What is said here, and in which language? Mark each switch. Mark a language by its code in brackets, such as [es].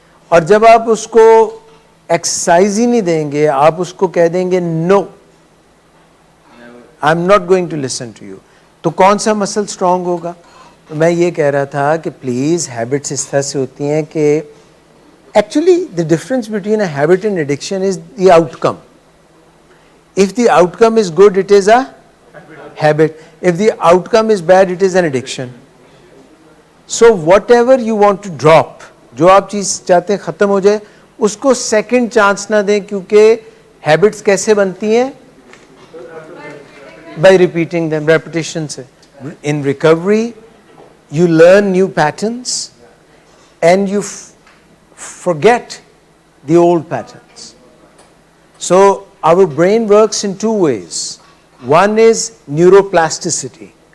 [ur] اور جب آپ اس کو ایکسرسائز ہی نہیں دیں گے، آپ اس کو کہہ دیں گے [en] no I am not going to listen to you, [ur] تو کون سا مسل اسٹرانگ ہوگا؟ میں یہ کہہ رہا تھا کہ پلیز ہیبٹس اس طرح سے ہوتی ہیں کہ actually [en] the difference between a habit and addiction is the outcome. If the outcome is good, it is a habit. If the outcome is bad, it is an addiction. So whatever you want to drop, [ur] جو آپ چیز چاہتے ہیں ختم ہو جائے، اس کو second chance نہ دیں، کیونکہ ہیبٹس کیسے بنتی ہیں؟ [en] By repeating them, repetition [ur] سے. [en] In recovery, you learn new patterns and you forget the old patterns. So our brain works in 2 ways. One is neuroplasticity.